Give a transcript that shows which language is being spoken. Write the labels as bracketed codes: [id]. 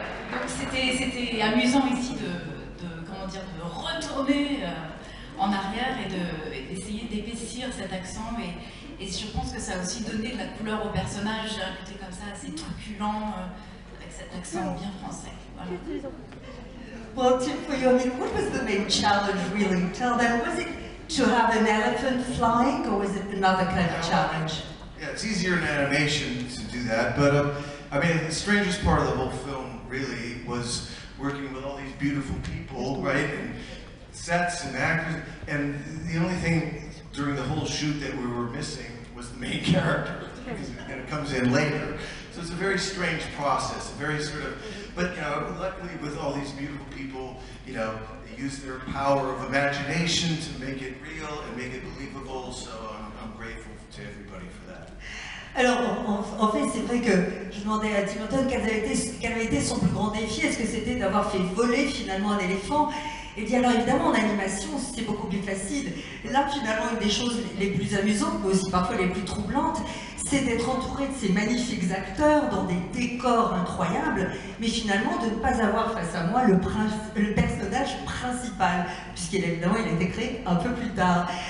[fr] Donc c'était amusant ici de retourner en arrière et d'essayer d'épaissir cet accent. Et je pense que ça a aussi donné de la couleur au personnage. J'ai un côté comme ça assez truculent, avec cet accent bien français. Voilà. [en] Well, Tim, for you, I mean, what was the main challenge really? Tell them, was it to have an elephant flying, or was it another kind of challenge? Yeah, it's easier in animation to do that, but I mean, the strangest part of the whole film really was working with all these beautiful people, right, and sets and actors, and the only thing during the whole shoot that we were missing was the main character, because it comes in later. So it's a very strange process, a very sort of, but you know, luckily with all these beautiful people, you know, they use their power of imagination to make it real and make it believable, so I'm grateful to everybody for that. [fr] Alors, en fait, c'est vrai que je demandais à Tim Burton quel avait été son plus grand défi. Est-ce que c'était d'avoir fait voler finalement un éléphant? Et bien alors évidemment en animation c'est beaucoup plus facile. Là finalement une des choses les plus amusantes, mais aussi parfois les plus troublantes, c'est d'être entouré de ces magnifiques acteurs dans des décors incroyables, mais finalement de ne pas avoir face à moi le personnage principal, puisqu'évidemment il a été créé un peu plus tard.